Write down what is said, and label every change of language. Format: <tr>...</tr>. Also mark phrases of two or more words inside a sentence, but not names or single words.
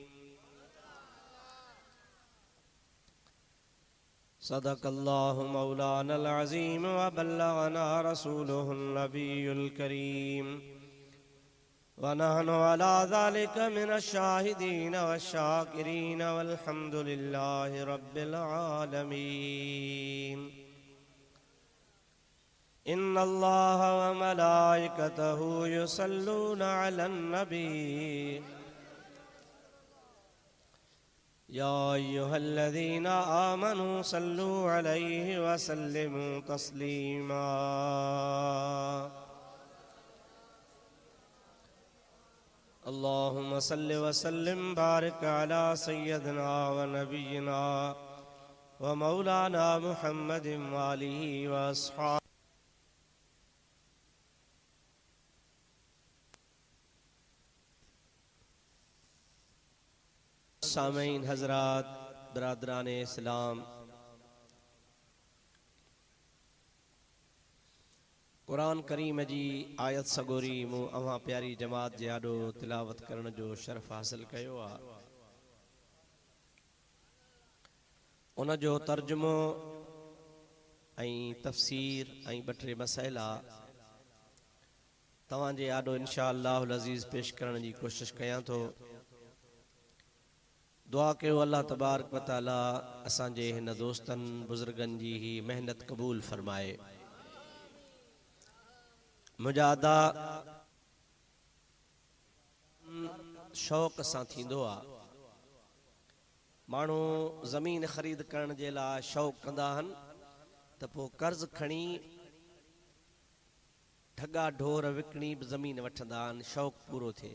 <ar>صدق الله مولانا العظيم وبلغنا رسوله النبي الكريم ونحن على ذلك من الشاهدين والشاكرين والحمد لله رب العالمين. إن الله وملائكته يصلون على النبي يا أيها الذين آمنوا صلوا عليه وسلموا تسليما. اللهم صل وسلم بارك على سيدنا ونبينا ومولانا محمد وآله وأصحابه.</ar> <sd>सामीन हज़रात, बरादरान इस्लाम, कुरान करीम जी आयत सगोरी मूं अवां प्यारी जमात जे आॾो तिलावत करण जो शरफ़ हासिल कयो आहे। उन जो तर्जुमो तफ़सीर ॿ-टे मसइला तव्हांजे आॾो</sd> <ar>إن شاء الله العزيز</ar> <sd>पेश करण जी कोशिश कयां थो। दुआ कयो</sd> <ar>الله تبارك وتعالى</ar> <sd>असांजे हिन दोस्तनि बुज़ुर्गनि जी ही मेहनत क़बूल फरमाए। मुंहिंजा अदा शौक़ सां थींदो आहे। माण्हू ज़मीन ख़रीद करण जे लाइ शौक़ कंदा आहिनि त पोइ कर्ज़ खणी ठगा ढोर विकिणी बि ज़मीन वठंदा आहिनि, शौक़ पूरो थिए।</sd>